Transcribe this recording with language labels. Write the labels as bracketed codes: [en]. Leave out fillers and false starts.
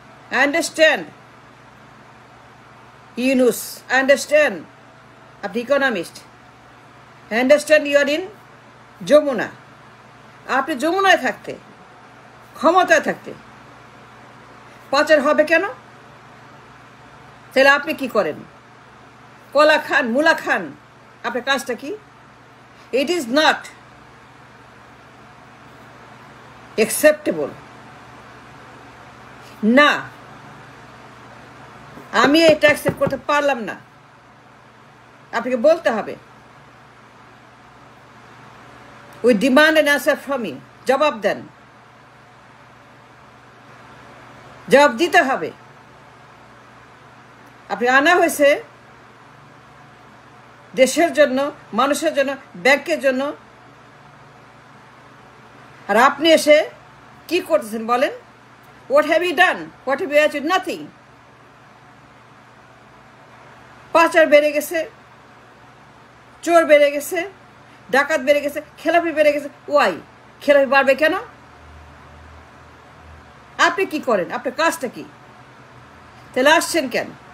[en] I understand Yunus. I understand [bn] আপনি economist. [en] I understand you are in Jamuna. [bn] আপনি যমুনায় থাকতে, ক্ষমতায় থাকতে পাচার হবে কেন? তাহলে আপনি কি করেন? কলা খান, মূলা খান। আপনার কাজটা কি? [en] It is not acceptable. [bn] না, আমি এটা অ্যাকসেপ্ট করতে পারলাম না। আপনাকে বলতে হবে। [en] We demand an answer from you. [bn] জবাব দেন, জবাব দিতে হবে। আপনি আনা হয়েছে দেশের জন্য, মানুষের জন্য, ব্যাংকের জন্য, আর আপনি এসে কি করতেছেন বলেন? [en] What have you done? What have you achieved? Nothing. [bn] পাচার বেড়ে গেছে, চোর বেড়ে গেছে, ডাকাত বেড়ে গেছে, খেলাপি বেড়ে গেছে। ওয়াই? খেলাপি বাড়বে কেন? আপনি কি করেন? আপনার কাজটা কি? তাহলে আসছেন কেন?